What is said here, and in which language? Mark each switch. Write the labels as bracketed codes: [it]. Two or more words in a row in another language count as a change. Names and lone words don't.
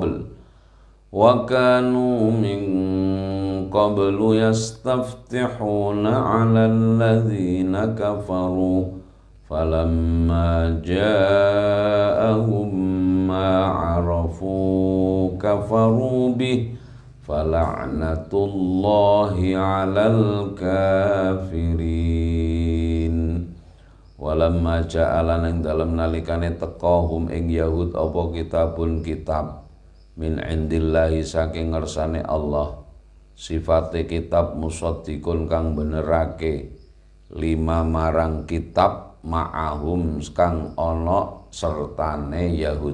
[ar] قبل يستفتحون على الذين كفروا فلما جاءهم ما عرفوا كفروا به فلعنة الله على الكافرين. ولما جاء [jv] ing dalem nalikane teka hum ing yahud apa kitabun kitab [ar] من عند الله [jv] saking ngersane Allah. Sifate kitab musaddiqun kang benerake lima marang kitab ma'ahum kang ana sertane Yahud.